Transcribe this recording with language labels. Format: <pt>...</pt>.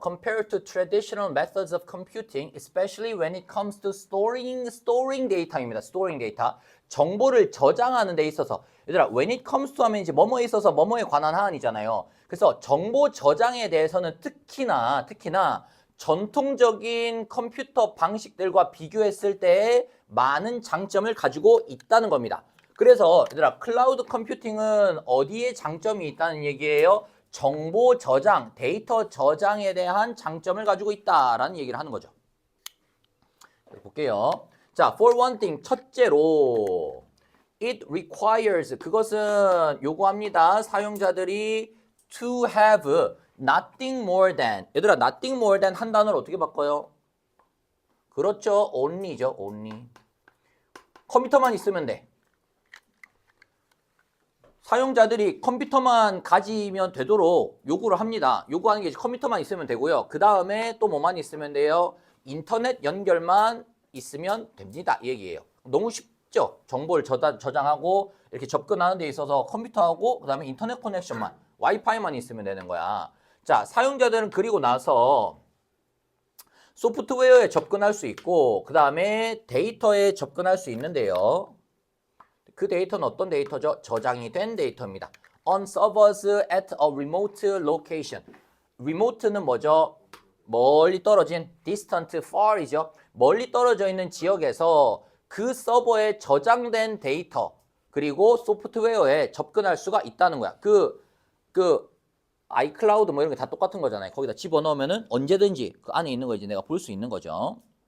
<en>Compared to traditional methods of computing, especially when it comes to storing data입니다. storing data.</en> <ko>정보를 저장하는 데 있어서. 얘들아,</ko> <en>when it comes to</en> <ko>하면 이제 뭐뭐에 있어서 뭐뭐에 관한 하안이잖아요. 그래서 정보 저장에 대해서는 특히나 전통적인 컴퓨터 방식들과 비교했을 때 많은 장점을 가지고 있다는 겁니다. 그래서 얘들아, 클라우드 컴퓨팅은 어디에 장점이 있다는 얘기예요? 정보 저장, 데이터 저장에 대한 장점을 가지고 있다라는 얘기를 하는 거죠. 볼게요.</ko> <en>자, for one thing,</en> <ko>첫째로</ko> <en>it requires,</en> <ko>그것은 요구합니다. 사용자들이</ko> <en>to have nothing more than.</en> <ko>얘들아,</ko> <en>nothing more than</en> <ko>한 단어를 어떻게 바꿔요? 그렇죠, only죠, only. 컴퓨터만 있으면 돼. 사용자들이 컴퓨터만 가지면 되도록 요구를 합니다. 요구하는 게 컴퓨터만 있으면 되고요. 그 다음에 또 뭐만 있으면 돼요? 인터넷 연결만 있으면 됩니다. 이 얘기예요. 너무 쉽죠? 정보를 저장하고 이렇게 접근하는 데 있어서 컴퓨터하고 그 다음에 인터넷 커넥션만, 와이파이만 있으면 되는 거야. 자, 사용자들은 그리고 나서 소프트웨어에 접근할 수 있고 그 다음에 데이터에 접근할 수 있는데요. 그 데이터는 어떤 데이터죠? 저장이 된 데이터입니다.</ko> <en>On servers at a remote location.</en> <ko>remote는 뭐죠? 멀리 떨어진,</ko> <en>distant, far</en> <ko>이죠. 멀리 떨어져 있는 지역에서 그 서버에 저장된 데이터 그리고 소프트웨어에 접근할 수가 있다는 거야. 그 아이클라우드 뭐 이런 게 다 똑같은 거잖아요. 거기다 집어넣으면은 언제든지 그 안에 있는 거 이제 내가 볼 수 있는 거죠.</ko>